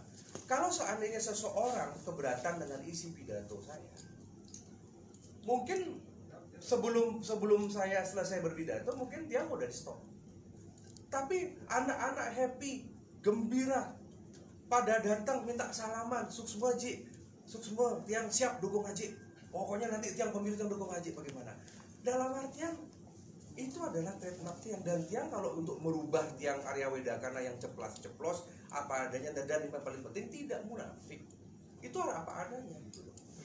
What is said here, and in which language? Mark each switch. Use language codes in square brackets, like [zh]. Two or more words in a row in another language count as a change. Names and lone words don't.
[id] Kalau seandainya seseorang keberatan dengan isi pidato saya, mungkin sebelum saya selesai berpidato, mungkin dia udah di stop. Tapi anak-anak happy, gembira, pada datang minta salaman, [ban] suksma Haji, suksma tiang [id] siap dukung Haji. Pokoknya nanti tiang pemilu yang dukung Haji bagaimana? Dalam artian itu adalah trademark tiang. Dan tiang kalau untuk merubah tiang Arya Wedakana yang ceplos apa adanya dan yang paling penting tidak munafik, itu apa adanya gitu loh.